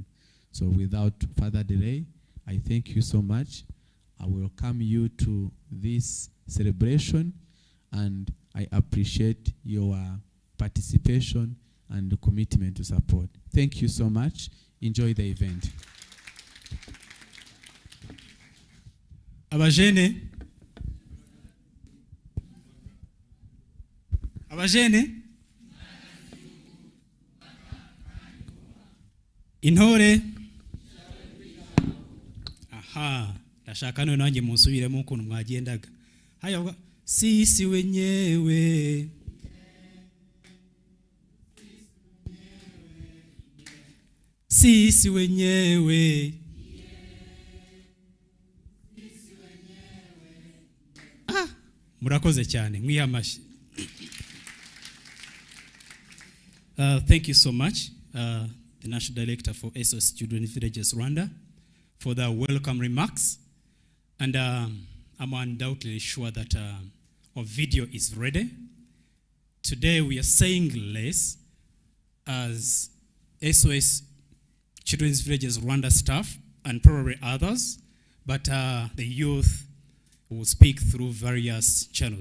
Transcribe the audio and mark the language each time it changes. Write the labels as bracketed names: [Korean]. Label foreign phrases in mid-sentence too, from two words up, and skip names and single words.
[English] So without further delay, I thank you so much. I welcome you to this celebration, and I appreciate your participation and commitment to support. Thank you so much. Enjoy the event. [Kinyarwanda] Abajene intore aha ndashaka none nanjye musubiremo ukuntu mwagendaga [Swahili] haya sisi wenyewe sisi wenyewe [Kinyarwanda] murakoze cyane mwiyamashi. [English] Thank you so much, the National Director for SOS Children's Villages Rwanda, for the welcome remarks. And I'm undoubtedly sure that our video is ready. Today we are saying less as SOS Children's Villages Rwanda staff and probably others, but the youth will speak through various channels.